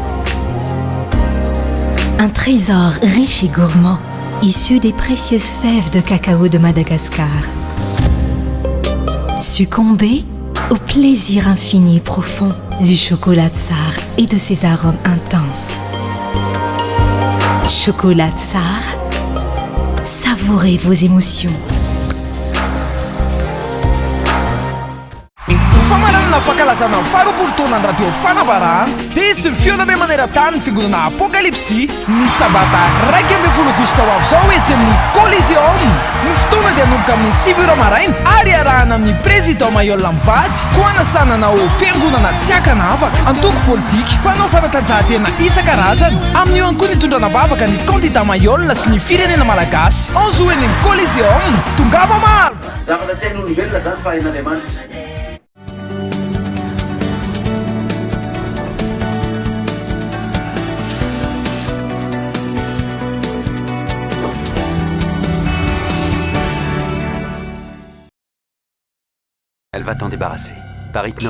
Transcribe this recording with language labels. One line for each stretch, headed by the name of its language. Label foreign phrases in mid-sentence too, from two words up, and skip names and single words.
French: Un trésor riche et gourmand, issu des précieuses fèves de cacao de Madagascar. Succombez au plaisir infini et profond du chocolat Tsar et de ses arômes intenses. Chocolat Tsar. Savourez vos émotions.
Malagasy: Famarana fankalazana ny faharoapolo taonany radio fanambarana dia sy fiona maneran-tany fiangonana apokalipsy ny sabata 12 aogositra ho avy izao etsy amin'ny Coliseum. Ny fotoana dia hanomboka amin'ny 7h maraina ary arahana amin'ny président Mayol Mivady koa anasanana ao fiangonana tsy akanavaka antoko politika mpanao fanatanjahantena isan-karazany amin'io ihany koa ny tondrana bavaka ny candidat Mayol sy ny firenena malagasy anzo eny amin'ny Coliseum. Tongava maro zavatra tsy hain'olombelona zany fa hain'Andriamanitra.
French: Elle va t'en débarrasser, par hypnose.